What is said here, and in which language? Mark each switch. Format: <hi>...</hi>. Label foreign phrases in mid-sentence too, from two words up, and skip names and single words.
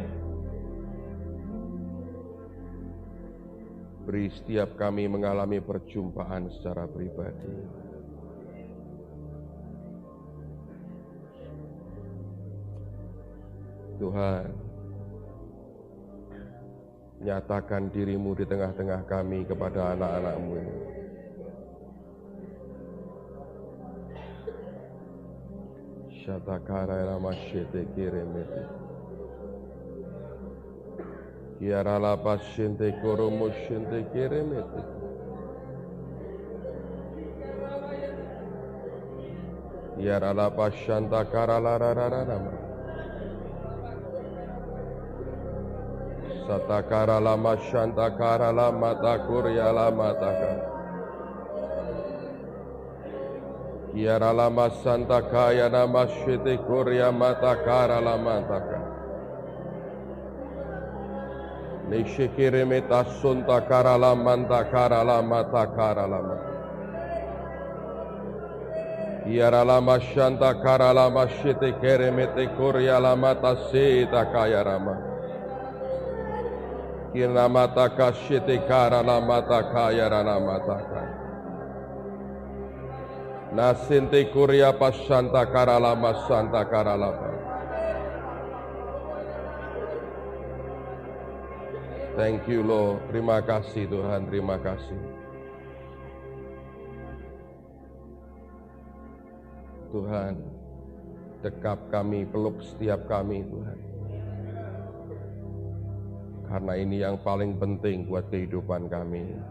<id>Beri setiap kami mengalami perjumpaan secara pribadi. Tuhan, nyatakan diri-Mu di tengah-tengah kami kepada anak-anak-Mu ini. Shatakara ramashete kiremete. Kiara la pasyente koromosyente kiremete. Kiara la pasyanta kara la rarararama. Satakara la masyanta kara la mata kurya la mataka. Kiara lama santa kaya nama syete kurya mata kara lama taka. Nishikire meta sunta kara lama kara lama takara lama. Kiara lama shanta kara lama syete kere mete kurya lama tasita kaya rama. Kiara mata kasyete kara lama takaya rama taka. Nasinte Korea Pasanta Karalama Santa Karalama.</id> <en>Thank you Lord.</en> <id>Terima kasih Tuhan, terima kasih. Tuhan, dekap kami, peluk setiap kami Tuhan. Karena ini yang paling penting buat kehidupan kami.</id>